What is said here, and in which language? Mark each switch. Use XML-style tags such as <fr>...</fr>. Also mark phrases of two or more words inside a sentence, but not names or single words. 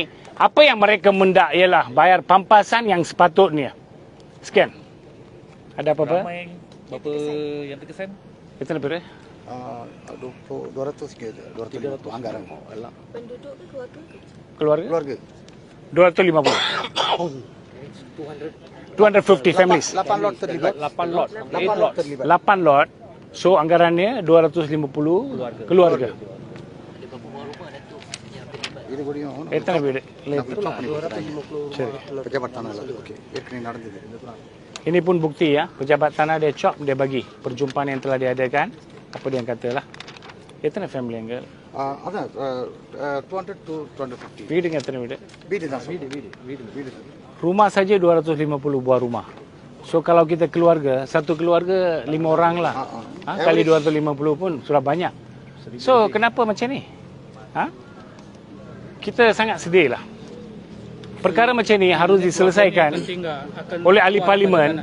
<ms>Apa yang mereka mendak ialah bayar pampasan yang sepatutnya. Sekian. Ada apa-apa? Berapa yang terkesan? Kita lebih 200 ke 200 anggaran. Penduduk ke keluarga? Keluarga.</ms> <en>250. 250 families.</en> <ms>8 lot terlibat. 8 lot. 8 lot terlibat. 8 lot. So anggarannya 250 keluarga.</ms> <ta>இது கூடயும் எத்தனை வீடு?</ta> <ms>pejabat tanah lah. Okey.</ms> <ta>ஏற்கனவே நடந்தது.</ta> <ms>Ini pun bukti ya, pejabat tanah dia chop, dia bagi perjumpaan yang telah diadakan. Apa dia yang katalah.</ms> <ta>எத்தனை family அங்க? அதான் 200 to 250. வீடுங்க எத்தனை வீடு? வீடு தான் வீடு.</ta> <ms>Rumah saja 250 buah rumah. So kalau kita keluarga, satu keluarga 5 orang lah. Kali 250 pun sudah banyak. So kenapa macam ni? Kita sangat sedih lah. Perkara macam ni harus diselesaikan oleh ahli parlimen.</ms>